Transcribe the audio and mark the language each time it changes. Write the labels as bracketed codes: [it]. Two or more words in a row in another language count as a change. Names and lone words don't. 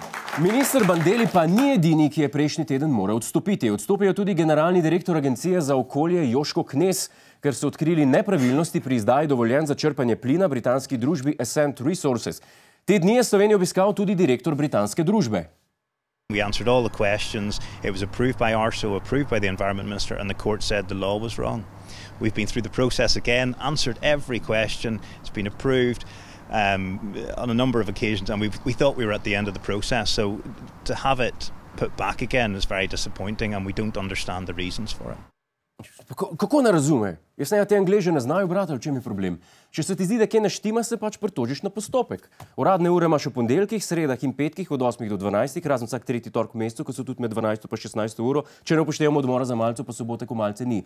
[sl] Minister Bandelli pa ni edini, ki je prejšnji teden moral odstopiti. Odstopil je tudi generalni direktor Agencije za okolje Joško Knez, ker so odkrili nepravilnosti pri izdaji dovoljenj za črpanje plina britanski družbi Ascent Resources. Te dni je Slovenijo obiskal tudi direktor britanske družbe. [en] We answered all the questions. It was approved by ARSO, approved by the Environment Minister, and the court said the law was wrong. We've been through the process again, answered every question. It's been approved on a number of occasions, and we thought we were at the end of the process. So to have it put back again is very disappointing, and we don't understand the reasons for it. [sl] Kako ne razume? Jaz ne, te Angleže ne znajo brati, v čem je problem? Če se ti zdi, da kje ne štima, se pač pritožiš na postopek. Uradne ure imaš v ponedeljkih, sredah in petkih od 8 do 12, razen vsak tretji torek v mesecu, ko so tudi med 12 pa 16 uro, če ne upoštevamo odmora za malce, pa sobote, ko malce ni.